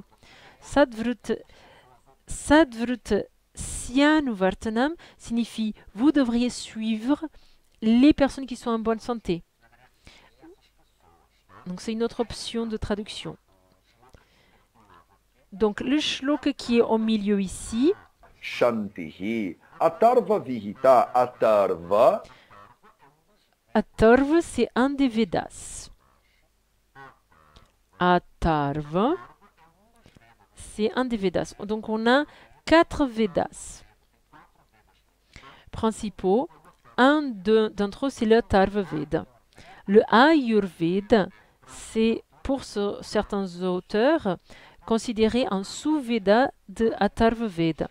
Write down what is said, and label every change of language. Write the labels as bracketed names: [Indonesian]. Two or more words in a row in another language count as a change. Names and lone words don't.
[Sanskrit] Sadvurta Syanuvartanam [French] signifie vous devriez suivre les personnes qui sont en bonne santé. Donc c'est une autre option de traduction. Donc le shloka qui est au milieu ici. [Sanskrit] Shantihi. Atharva Vihita. [French] Atharva. Atharva, c'est un des Vedas. Atharva, c'est un des Vedas. Donc on a 4 Vedas principaux. Un d'entre eux, c'est le Atharva Veda. Le Ayurveda, c'est pour certains auteurs considéré un sous-Veda de Atharva Veda.